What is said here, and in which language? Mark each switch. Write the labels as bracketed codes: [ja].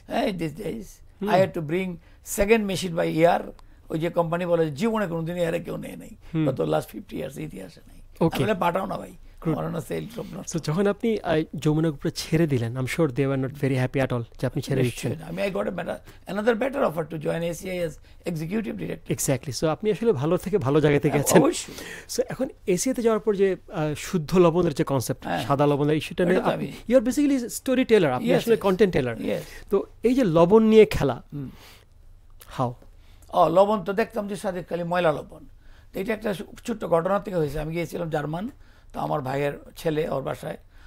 [bn] হ্যাঁ [en] this days I had to bring second machine by year [bn] ওই যে কোম্পানি বলে জীবনে কোনোদিন এয়ারে কেউ নেয় নাই গত [en] last 50 years [bn] ইতিহাসে নাই তাহলে পাঠাও না ভাই [en] So, [bn] যখন আপনি যমুনা গ্রুপে ছেড়ে দিলেন [en] I am sure they were not very happy at all [bn] যে আপনি ছেড়ে দিচ্ছেন আমি [en] I got another better offer to join ACI as executive director exactly so [bn] আপনি আসলে ভালো থেকে ভালো জায়গা থেকে গেছেন অবশ্যই [en] so [bn] এখন এসিতে যাওয়ার পর যে শুদ্ধ লবণের যে কনসেপ্ট সাদা লবণের ইস্যুটা নিয়ে [en] you are basically story teller [bn] আপনি আসলে কন্টেন্ট টেলার তো এই যে লবণ নিয়ে খেলা [en] হাউ [bn] লবণ তো দেখতাম যে সাদেক খালি ময়লা লবণ তো এটা একটা ছোট্ট ঘটনা থেকে হয়েছে আমি গিয়েছিলাম জার্মান তো আমার ভাইয়ের ছেলে ওর বাসায়